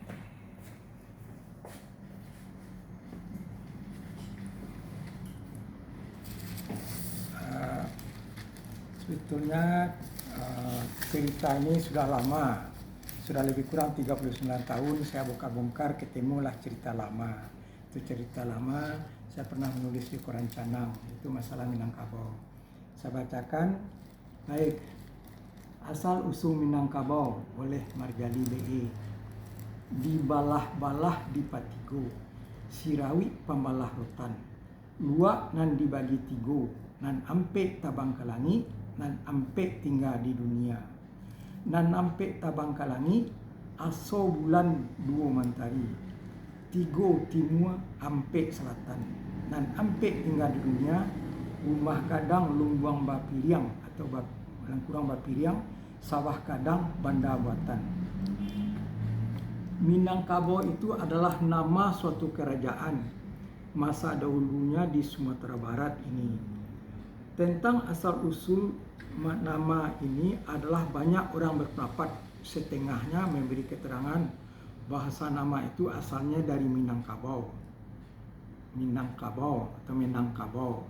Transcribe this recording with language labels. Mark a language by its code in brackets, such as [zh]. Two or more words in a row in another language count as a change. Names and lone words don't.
[id] Sebetulnya cerita ini sudah lama, sudah lebih kurang 39 tahun saya bongkar-bongkar, ketemulah cerita lama. Itu cerita lama, saya pernah menulis di koran Canang, itu masalah Minangkabau. Saya bacakan. Baik, asal usul Minangkabau oleh Marjali BE. [min] Di balah-balah di Patigo, Sirawi pambalah rotan, luak nan dibagi tigo, nan ampe tabang ke langit, nan ampe tinggal di dunia. Nan ampe tabang ke langit, aso bulan dua mentari, tigo timur ampe selatan, nan ampe tinggal di dunia, rumah kadang lumbuang bapiriang atau kurang bapiriang, sawah kadang banda buatan. [id] Minangkabau itu adalah nama suatu kerajaan masa dahulunya di Sumatera Barat ini. Tentang asal-usul nama ini adalah banyak orang berpendapat, setengahnya memberi keterangan bahasa nama itu asalnya dari Minangkabau atau Minangkabau.